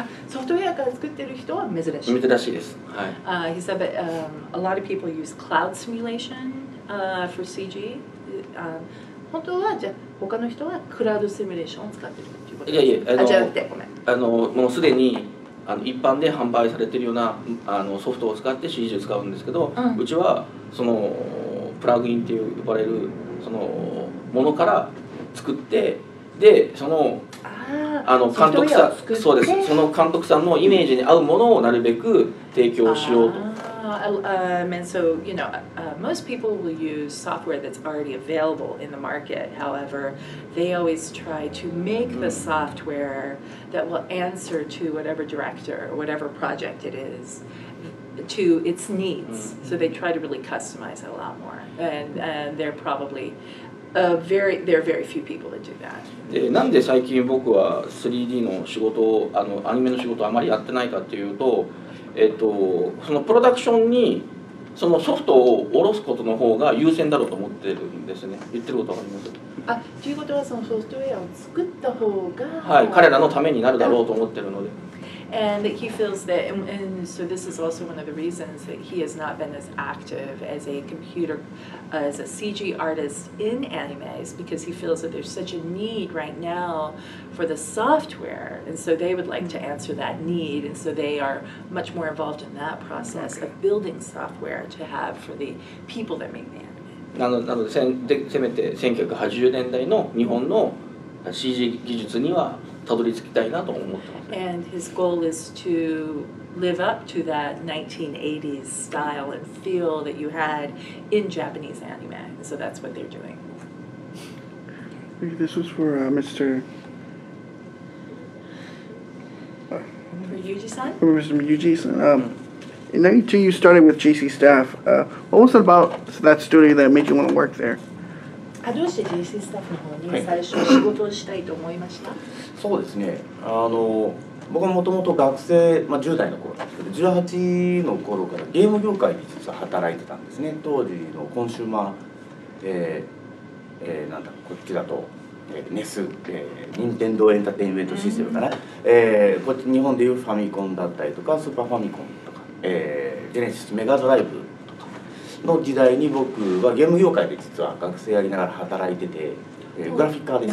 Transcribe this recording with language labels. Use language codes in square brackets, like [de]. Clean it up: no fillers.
[ja] ソフトウェアから作ってる人は珍しい。珍しいです。はい。 [en] He said that a lot of people use cloud simulation for CG. [ja] 本当はじゃあ他の人はクラウドシミュレーションを使ってるっていうことですか？いやじゃなくてごめん。もうすでに一般で販売されているようなソフトを使って CG を使うんですけど、うちはそのプラグインって呼ばれるそのものから作って、でその監督さん、そうです、その監督さんのイメージに合うものをなるべく提供しようと。 [en] And so, you know, most people will use software that's already available in the market. However, they always try to make the software that will answer to whatever director or whatever project it is to its needs. So they try to really customize it a lot more. And they're probably there are very few people that do that. [ja] でなんで最近僕は 3D の仕事をアニメの仕事をあまりやってないかっていうと、そのプロダクションにそのソフトを下ろすことの方が優先だろうと思ってるんですね。言ってることわかります？ということはそのソフトウェアを作った方が、はい、彼らのためになるだろうと思ってるので。 [en] And that he feels that, and so this is also one of the reasons that he has not been as active as a CG artist in animes, because he feels that there's such a need right now for the software, and so they would like to answer that need, and so they are much more involved in that process of building software to have for the people that make the anime. [ja] なのでせめて1980年代の日本の CG 技術にはたどり着きたいなと思ってます。 [en] And his goal is to live up to that 1980s style and feel that you had in Japanese anime. So that's what they're doing. This was for Mr. For Yuji-san? For Mr. Yuji-san. In 92, you started with J.C.Staff. What was it about that studio that made you want to work there? [ja] どうして J.C.Staff の方に最初仕事をしたいと思いました？そうですね。僕はもともと学生、10代の頃なんですけど、18の頃からゲーム業界に実は働いてたんですね。当時のコンシューマー、なんだこっちだと、ネス、任天堂エンターテインメントシステムかな。こっち日本でいうファミコンだったりとか、スーパーファミコンとか、ジェネシスメガドライブの時代に僕はゲーム業界で実は学生やりながら働いてて、グラフィッカーです。